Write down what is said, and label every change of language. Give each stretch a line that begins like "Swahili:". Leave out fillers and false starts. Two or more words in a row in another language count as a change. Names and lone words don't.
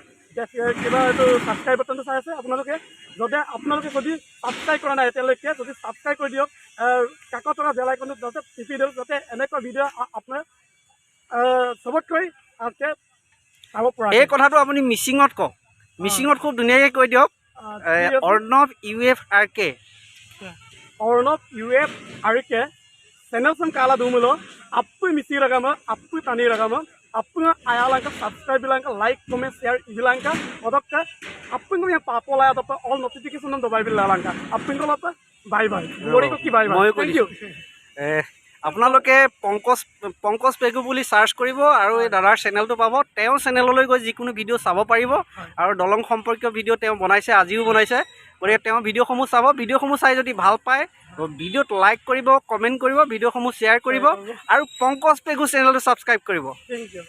Assamese: কিবা এইটো ছাবস্ক্ৰাইব বাটনটো চাই আছে আপোনালোকে। আপোনালোকে যদি ছাবস্ক্ৰাইব কৰা নাই এতিয়ালৈকে, যদি ছাবস্ক্ৰাইব কৰি দিয়ক, কাষত থকা
English: bell iconটো
Assamese: যাতে টিপি দিয়ক, যাতে এনেকুৱা ভিডিঅ' আপোনাৰ চবতকৈ চাব পৰা। এই কথাটো আপুনি মিচিঙত কওক, মিচিঙত খুব ধুনীয়াকৈ কৈ দিয়ক। অৰ্ণৱ UFRK।
Mising: অৰ্ণৱ UFRK। channel sem kala dumulo appu misi ragama appu tani ragama appu ayalanka subscribe bilanka
English: like comment share
Mising: bilanka odokka appu ngom papola adapa
English: all notification on
Mising: dobai bilanka appu ngolapa
English: bye bye
Mising: gori ko ki
English: bye bye thank you।
Assamese: আপোনালোকে পংকজ পেগু বুলি সাৰ্চ কৰিব আৰু এই দাদাৰ চেনেলটো পাব। তেওঁ চেনেললৈ গৈ যিকোনো ভিডিঅ' চাব পাৰিব, আৰু দলং সম্পৰ্কীয় ভিডিঅ' তেওঁ বনাইছে, আজিও বনাইছে। গতিকে তেওঁ ভিডিঅ'সমূহ চাব, ভিডিঅ'সমূহ চাই যদি ভাল পায় ভিডিঅ'ত লাইক কৰিব, কমেণ্ট কৰিব, ভিডিঅ'সমূহ শ্বেয়াৰ কৰিব, আৰু পংকজ পেগু চেনেলটো ছাবস্ক্ৰাইব কৰিব।